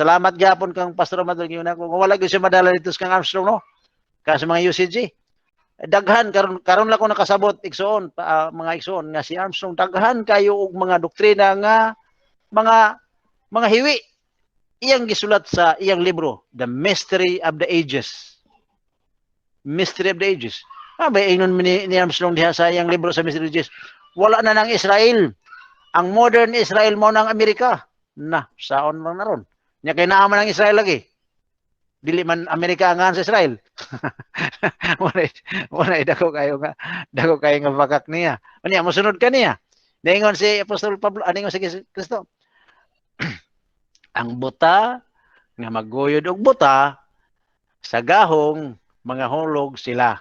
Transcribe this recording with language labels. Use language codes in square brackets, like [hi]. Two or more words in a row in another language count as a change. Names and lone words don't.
[ceb] Salamat gyapon kang Pastor Amador gyud nako. Kung wala gyud siya madala dito kang Armstrong no. Kasi mga UCG. Daghan karon lang ko nakasabot igsoon mga igsoon nga si Armstrong daghan kayo og mga doktrina nga mga hiwi. Iyang gisulat sa iyang libro, The Mystery of the Ages. Mystery of the Ages. Ba ingnon ni Armstrong diha sa iyang libro sa Mystery of the Ages. Wala na ng Israel. Ang modern Israel mo ng Amerika. Saon lang na ron. Nya kay naaman ng Israel lagi. Dili man Amerika angan sa Israel. Wala dako kayo nga bakak niya. Unya mosunod ka niya. Ningon si Apostol Pablo, aningon si Kristo. Ang buta nga maguyod og buta sa gahong mga hulog sila.